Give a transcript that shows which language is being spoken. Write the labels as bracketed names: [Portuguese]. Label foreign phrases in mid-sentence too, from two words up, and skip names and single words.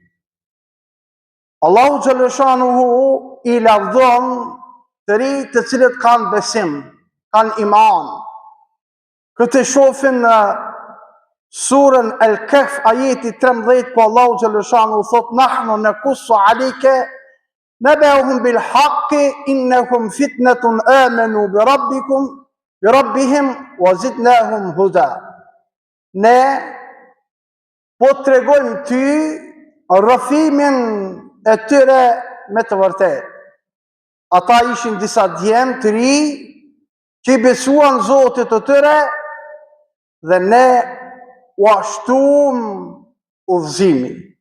[Albanian] Allahu Xhaleshanuhu I lavdon të rinjtë të cilët kanë besim, kanë iman. Këtë shohim në surën Al-Kahf ajeti 13, ku Allahu Xhaleshanuhu thot: [Arabic] "نحن نقص عليك نبأهم بالحق إنهم فتية آمنوا بربهم وزدناهم هدى." [Albanian] Ne po të tregojmë ty rrëfimin e tyre me të vërtetë. Ata ishin disa djemë të ri që I besuan Zotit të tyre dhe ne u ashtuam udhëzimin.